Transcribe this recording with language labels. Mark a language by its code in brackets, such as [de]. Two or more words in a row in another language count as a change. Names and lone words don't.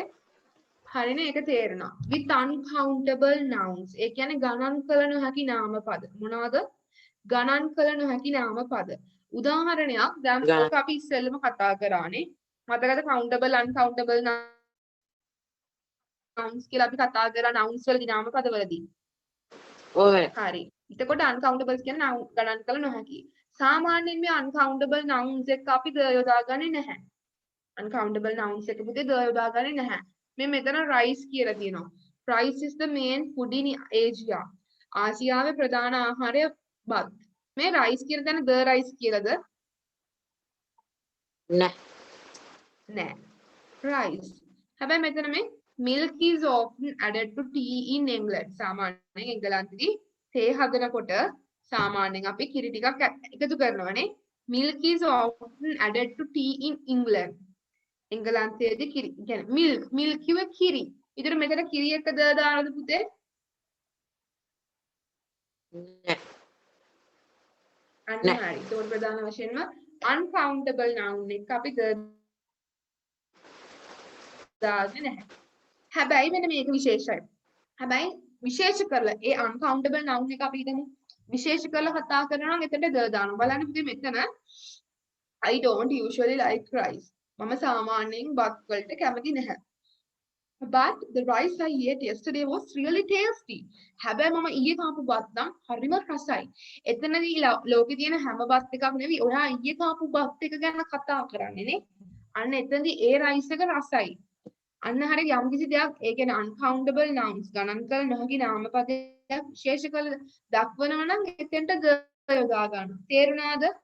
[si] හරිනේ ඒක තේරෙනවා. [en] with uncountable nouns. [si] ඒ කියන්නේ ගණන් කළ නොහැකි නාමපද. මොනවද? ගණන් කළ නොහැකි නාමපද. උදාහරණයක් දැන් ඕක අපි ඉස්සෙල්ලම කතා කරානේ. මතකද [en] countable uncountable nouns [si] කියලා අපි කතා කරා nouns වලදී නාමපද වලදී. ඔව්. හරි. එතකොට uncountables කියන්නේ ගණන් කළ නොහැකි. සාමාන්‍යයෙන් මේ [en] uncountable nouns [si] එක අපි ද යොදාගන්නේ නැහැ. [en] uncountable nouns [si] එක පුතේ ද යොදාගන්නේ නැහැ. මේ මෙතන rice කියලා තියෙනවා. [en] Rice is the main food in Asia. [si] ආසියාවේ ප්‍රධාන ආහාරය බත්. මේ rice කියන තැන [en] the rice [si] කියලාද? නෑ. නෑ. rice. හැබැයි මෙතන මේ [en] milk is often added to tea in England. [si] සාමාන්‍යයෙන් එංගලන්තෙදී තේ හදනකොට සාමාන්‍යයෙන් අපි කිරි ටිකක් එකතු කරනවානේ. [en] Milk is often added to tea in England. [si] එංගලන්තයේදී කිරි කියන්නේ milk කිව්ව කිරි. ඊටර මෙතන කිරි එක ද දානවද පුතේ? නෑ. අන්න හරි. ඒක ප්‍රධාන වශයෙන්ම [en] uncountable noun [si] එක අපි ද දාන්නේ නැහැ. හැබැයි මෙන්න මේක විශේෂයි. හැබැයි විශේෂ කරලා ඒ [en] uncountable noun [si] එක අපි හිතමු විශේෂ කරලා කතා කරනවා නම් එතනට ද දානවා. බලන්න පුතේ මෙතන [en] I don't usually like rice. [si] මම සාමාන්‍යයෙන් බත් වලට කැමති නැහැ. [en] But the rice I ate yesterday was really tasty. [si] හැබැයි මම ඊයේ කාපු බත් නම් හරිම රසයි. එතනදී ලෝකේ තියෙන හැම බත් එකක් නෙවෙයි ඔයා ඊයේ කාපු බත් එක ගැන කතා කරන්නේ නේ. අන්න එතනදී ඒ rice එක රසයි. අන්න හරිය යම්කිසි දෙයක් ඒ කියන්නේ [en] uncountable nouns [si] ගණන් කළ නොහැකි නාමපදයක් විශේෂ කළ දක්වනවා නම් එතෙන්ට ද යොදා ගන්න. තේරුණාද?